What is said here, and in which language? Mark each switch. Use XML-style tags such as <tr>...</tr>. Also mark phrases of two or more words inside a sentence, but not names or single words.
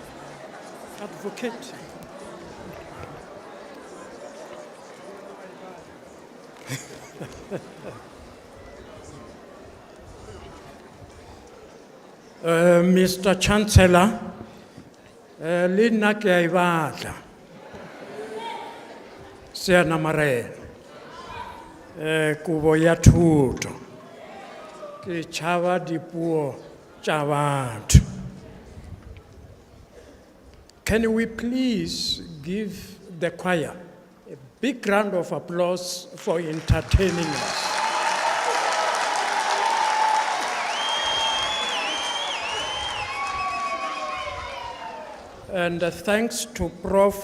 <en>Advocate. Mr. Chancellor,</en> <nso>le nna ke a e batla. Seana Marena. Kubo ya thuto. Ke tšhaba dipuo tša batho.</nso> <en>Can we please give the choir a big round of applause for entertaining us? And thanks to Prof.</en>